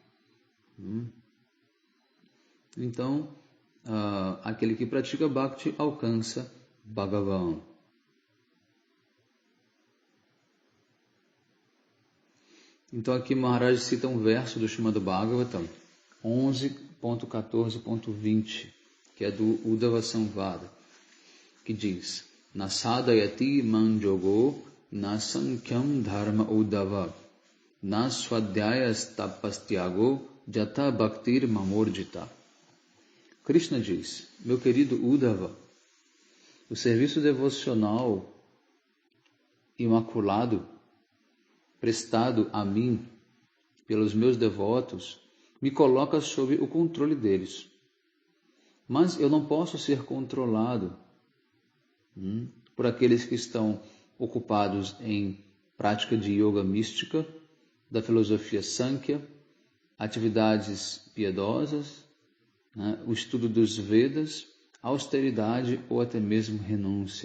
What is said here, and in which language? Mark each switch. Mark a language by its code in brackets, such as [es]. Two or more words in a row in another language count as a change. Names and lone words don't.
[pt] Então, aquele que pratica Bhakti alcança Bhagavan. Então aqui Maharaj cita um verso do Srimad Bhagavatam 11.14.20, que é do Uddhava Samvada, que diz: [sa] Nasadayati manjogo nasankyam dharma uddhava naswadhyayas tapastyago jata bhaktir mamorjita. [pt] Krishna diz: meu querido Uddhava, o serviço devocional imaculado prestado a mim pelos meus devotos me coloca sob o controle deles. Mas eu não posso ser controlado por aqueles que estão ocupados em prática de yoga mística, da filosofia Sankhya, atividades piedosas, né, o estudo dos Vedas, austeridade ou até mesmo renúncia.